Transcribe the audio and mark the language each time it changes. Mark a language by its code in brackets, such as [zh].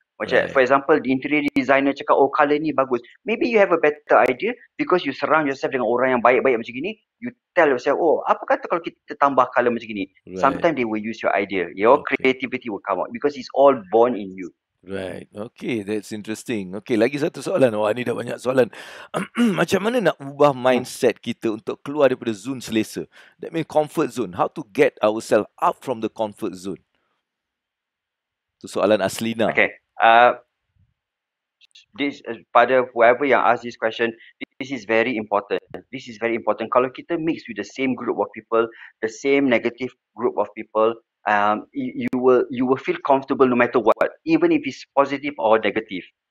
[en] Macam for example, the interior designer [ms] cakap, oh colour ni bagus. [en] Maybe you have a better idea because you surround yourself [ms] dengan orang yang baik-baik macam gini. [en] You tell yourself, [ms] oh apa kata kalau kita tambah colour macam gini. [en] Sometimes they will use your idea. Your creativity will come out because it's all born in you. Right. Okay, that's interesting. [ms] Okay, lagi satu soalan. Wah, ni dah banyak soalan. Macam mana nak ubah mindset kita untuk keluar daripada zone selesa? [en] That means comfort zone. How to get ourselves out from the comfort zone? [ms] Itu soalan Aslina. [en] Okay. This pada whoever yang ask this question, this is very important. This is very important. [ms] Kalau kita [en] mix with the same group of people, the same negative group of people, you will feel comfortable no matter what, even if it's positive or negative.